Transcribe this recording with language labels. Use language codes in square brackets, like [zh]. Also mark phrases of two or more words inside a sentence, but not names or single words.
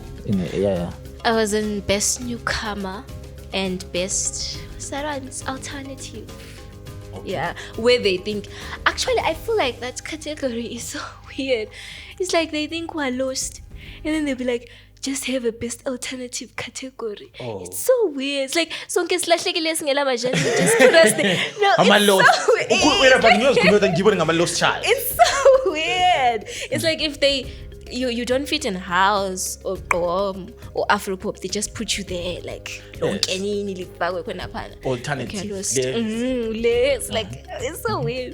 [en] I was in Best Newcomer and Best Alternative. Okay. Yeah, where they think, actually I feel like that category is so weird. It's like they think we're lost, and then they'll be like, just have a best alternative category. Oh. It's so weird. It's like [nd] sonke silahlekile singela majani, [en] just put us there. No, I'm a lost. so lost child. it's so weird. It's like if you don't fit in house or qom or Afropop, they just put you there like Alternative. Yes. Like it's so weird.